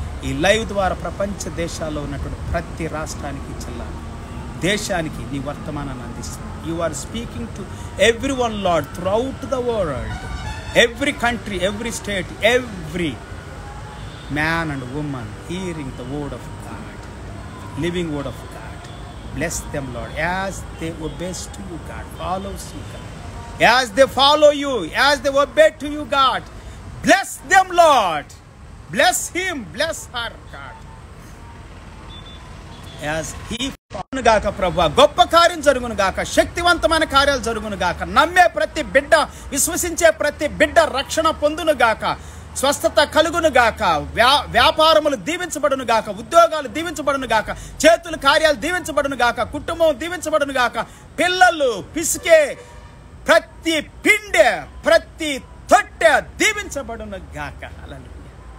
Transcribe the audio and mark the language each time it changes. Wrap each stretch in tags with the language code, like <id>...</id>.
<te>ఈ లైవ్ ద్వారా ప్రపంచ దేశాల్లో ఉన్నటువంటి ప్రతి రాష్ట్రానికి, జిల్లాకి, దేశానికి నీ వర్తమానాన్ని అందిస్తుంది.</te> <en>You are speaking to everyone Lord throughout the world, every country, every state, every man and woman hearing the word of God, living word of God. Bless them, Lord, as they obey to you, God, follows you, God. As they follow you, as they obey to you, God, bless them, Lord. Bless him, bless her, God.</en> <te>As he fan గాక ప్రభువా, గొప్ప కార్యం జరుగును గాక, శక్తివంతమైన కార్యాలు జరుగును గాక, నమ్మే ప్రతి బిడ్డ, విశ్వసించే ప్రతి బిడ్డ రక్షణ పొందును గాక, స్వస్థత కలుగును గాక, వ్యాపారములు దీవించబడును గాక, ఉద్యోగాలు దీవించబడును గాక, చేతుల కార్యాలు దీవించబడును గాక, కుటుంబం దీవించబడును గాక, పిల్లలు పిసికే ప్రతి పిండె, ప్రతి తొట్టె దీవించబడును గాక. హల్లెలూయా.</te>